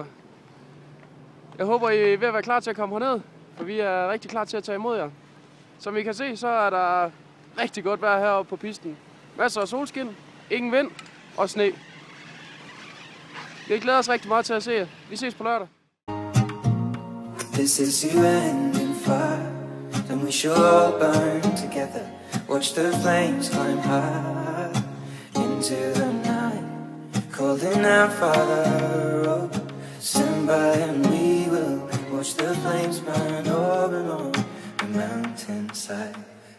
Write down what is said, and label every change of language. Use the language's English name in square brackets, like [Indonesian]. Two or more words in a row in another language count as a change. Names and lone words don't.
[Danish] Jeg håber, I er ved at være klar til at komme herned, for vi er rigtig klar til at tage imod jer. Som I kan se, så er der rigtig godt vejr heroppe på pisten. Masser af solskin, ingen vind og sne. Vi glæder os rigtig meget til at se jer. Vi ses på lørdag. [English] This is you ending fire, and we shall all burn together. Watch the flames climb high into the night, calling out, Father, oh, stand by and we will watch the flames burn over on the mountainside.